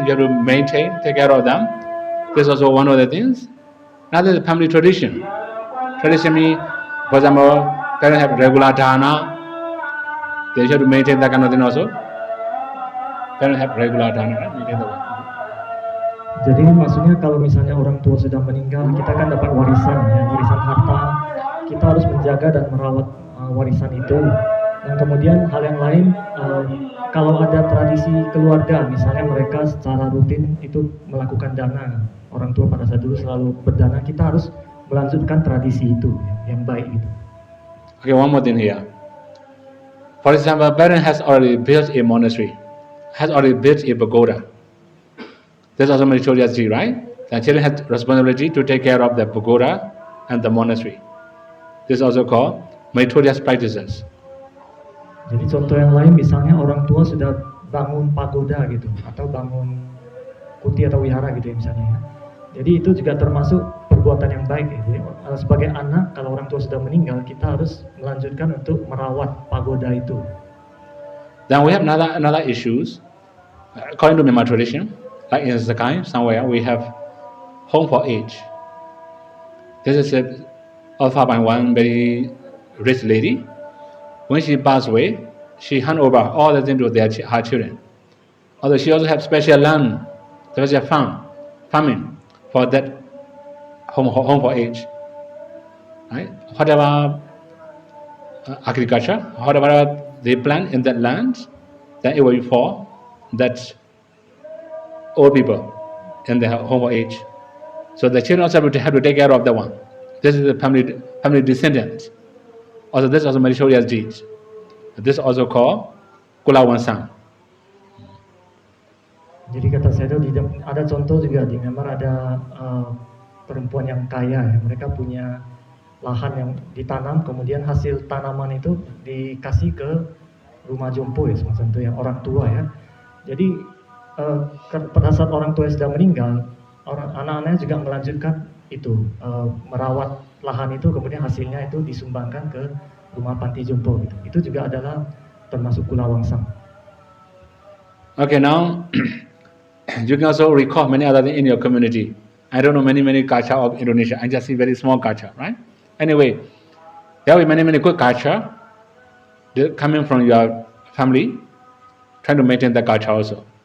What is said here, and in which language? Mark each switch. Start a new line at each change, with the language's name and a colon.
English: You have to maintain, take care of them. This is also one of the things. Another is family tradition. Tradition means For example, parents have regular dana, they should maintain that kind of thing also. Parents have regular dana, right? Maintain the one.
Indonesian: Jadi maksudnya kalau misalnya orang tua sudah meninggal, kita kan dapat warisan, ya, warisan harta. Kita harus menjaga dan merawat warisan itu. Dan kemudian hal yang lain, kalau ada tradisi keluarga, misalnya mereka secara rutin itu melakukan dana, orang tua pada saat dulu selalu berdana, kita harus melanjutkan tradisi itu yang baik gitu.
English: Okay, one more thing here. For example, parent has already built a monastery, has already built a pagoda. That's also meritorious deed, right? The children have responsibility to take care of the pagoda and the monastery. This is also called meritorious practices.
Indonesian: Jadi contoh yang lain misalnya orang tua sudah bangun pagoda gitu atau bangun kuti atau wihara gitu ya misalnya ya. Jadi itu juga termasuk perbuatan yang baik ya. Jadi sebagai anak kalau orang tua sudah meninggal kita harus melanjutkan untuk merawat pagoda itu.
English: Then we have another issues. According to Myanmar tradition, like in Sakai somewhere we have home for age. This is offered by one very rich lady. When she passed away, she hand over all the things to her children. Although she also have special land, special farming for that home for age. Right? Whatever agriculture, whatever they plant in that land, then it will be for that old people in their home for age. So the children also have to take care of that one. This is the family descendant. Also, this is also meritorious deeds. This is also called Kulawansang.
Indonesian: Jadi kata saya itu ada contoh juga di Myanmar ada perempuan yang kaya ya. Mereka punya lahan yang ditanam, kemudian hasil tanaman itu dikasih ke rumah jompo ya semacam itu yang orang tua ya. Jadi pada saat orang tua sudah meninggal, anak-anaknya juga melanjutkan itu merawat lahan itu, kemudian hasilnya itu disumbangkan ke rumah panti jompo gitu. Itu juga adalah termasuk kulawangsang.
English: Okay, now you can also recall many other things in your community. I don't know many culture of Indonesia. I just see very small culture, right? Anyway, there will be many good culture coming from your family, trying to maintain the culture also.